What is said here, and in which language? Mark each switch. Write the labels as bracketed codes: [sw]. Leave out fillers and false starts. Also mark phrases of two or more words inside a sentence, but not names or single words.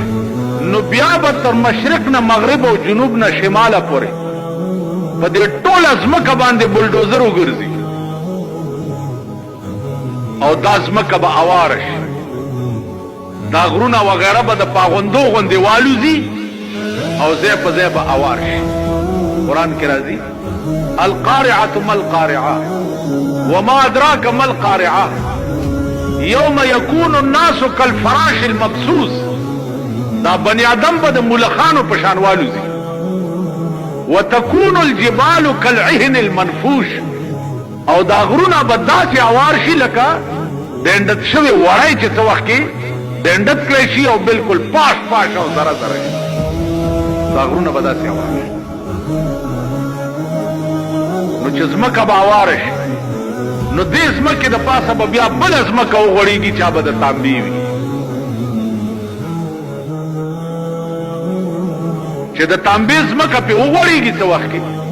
[ps] نو بیا به تر مشرق نه مغرب او جنوب نه شماله پورې په دې ټوله ځمکه باندې بلډوزر وګرځي او دا ځمکه به اواره شي. دا غرونه وغیره به د پاغوندو غوندې والوځي او ځای په ځای به اوار شي. قرآن کې راځي [ar] القارعة ما القارعة وما أدراك ما القارعة يوم يكون الناس كالفراش المبثوث. [ps] دا بني آدم به د ملخانو په شان والوځي. [ar] وتكون الجبال كالعهن المنفوش [ps] او دا غرونه به داسې اوار شي لکه ډنډت شوی وړی چې څه وخت کې ډنډت کړی شي او بالکل پاش پاش او ذره ذره شي. دا غرونه به داسې اوار شي. نو چې ځمکه به اواره شي نو دې ځمکې د پاسه به بیا بله ځمکه وغوړېږي چا به د تانبې وي چې د تانبې ځمکه پې وغوړېږي څه وخت کې